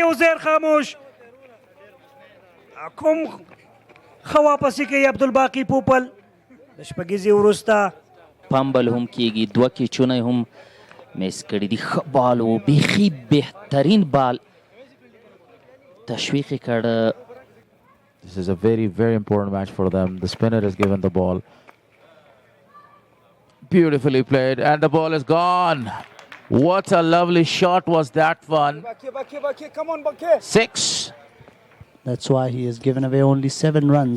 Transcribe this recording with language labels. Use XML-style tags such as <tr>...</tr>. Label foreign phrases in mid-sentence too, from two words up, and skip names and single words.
<ps>عزیر خاموش کوم ښه واپسې کوي عبدالباقي پوپل د شپږیزې وروسته. پمبل هم کیږي. دوه کیچونه هم میس کړي دي. ښه بال و، بیخي بهترین بال تشویق یې کړ.</ps> <en>This is a very, very important match for them. The spinner is given the ball. Beautifully played, and the ball is gone. What a lovely shot was that one. 6. That's why he has given away only 7 runs.</en>